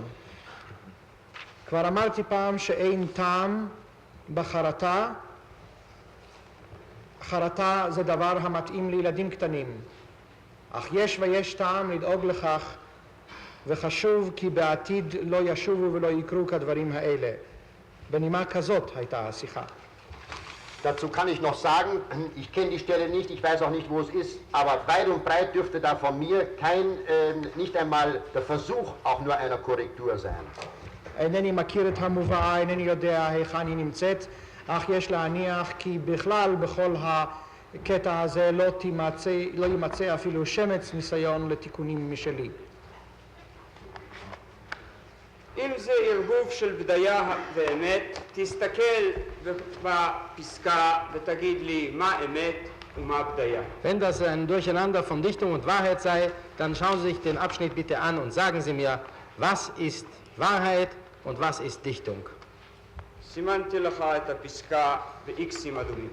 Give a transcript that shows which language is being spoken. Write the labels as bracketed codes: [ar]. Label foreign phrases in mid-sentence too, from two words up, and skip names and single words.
[he] כבר אמרתי פעם שאין טעם בחרטה. חרטה זה דבר המתאים לילדים קטנים, אך יש טעם לדאוג לכך, וחשוב כי בעתיד לא ישובו ולא יקרו כדברים האלה. בנימה כזאת הייתה השיחה. [de] Dazu kann ich noch sagen, ich kenne die Stelle nicht, ich weiß auch nicht, wo es ist, aber weit und breit dürfte da von mir nicht einmal der Versuch auch nur einer Korrektur sein. [he] אינני מכיר את המובאה, אינני יודע היכן היא נמצאת, אך יש להניח כי בכלל בכל הקטע הזה לא יימצא אפילו שמץ ניסיון לתיקונים משלי. אם זה ערבוב של בדיה ואמת, תסתכל בפסקה ותגיד לי מה אמת ומה בדיה. [de] Wenn das ein Durcheinander von Dichtung und Wahrheit sei, dann schauen Sie sich den Abschnitt bitte an und sagen Sie mir, was ist Wahrheit und was ist Dichtung. [he] סימנתי לך את הפסקה ב-X'ים אדומים.